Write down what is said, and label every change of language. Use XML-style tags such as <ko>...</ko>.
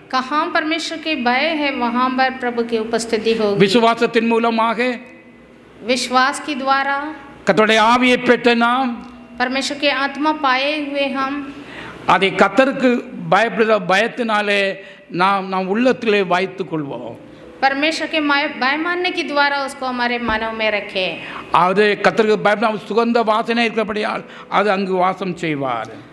<hi>कहाँ परमेश्वर के भय है वहाँ पर प्रभु की उपस्थिति होगी।</hi> <ta>விசுவாசத்தின் மூலமாக,</ta> <hi>विश्वास के द्वारा,</hi> <ta>கர்த்தருடைய ஆவியை பெற்ற நாம்,</ta> <hi>परमेश्वर के आत्मा पाए हुए हम,</hi> <ta>அதை கர்த்தருக்கு பயப்படுகிற பயத்தினாலே நாம் உள்ளத்திலே வைத்துக் கொள்வோம்.</ta> <hi>परमेश्वर के भय मानने के द्वारा उसको हमारे मनों में रखे।</hi> <ta>அது கர்த்தருக்கு பயப்பட சுகந்த வாசனை இருக்கிறபடியால் அது அங்கு வாசம் செய்வார்.</ta>